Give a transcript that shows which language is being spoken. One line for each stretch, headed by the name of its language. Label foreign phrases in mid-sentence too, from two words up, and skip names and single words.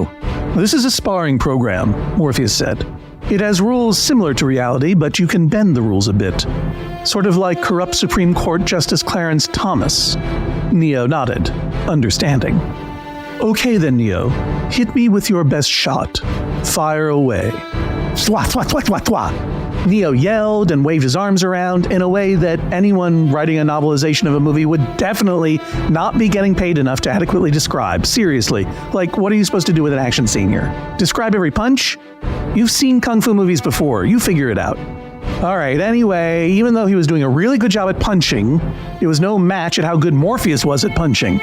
English: "This is a sparring program," Morpheus said. "It has rules similar to reality, but you can bend the rules a bit. Sort of like corrupt Supreme Court Justice Clarence Thomas." Neo nodded, understanding. "Okay then, Neo. Hit me with your best shot. Fire away." Thwa, thwa, thwa, thwa, thwa. Neo yelled and waved his arms around in a way that anyone writing a novelization of a movie would definitely not be getting paid enough to adequately describe. Seriously. Like, what are you supposed to do with an action scene here? Describe every punch? You've seen Kung Fu movies before. You figure it out. Alright, anyway, even though he was doing a really good job at punching, it was no match at how good Morpheus was at punching.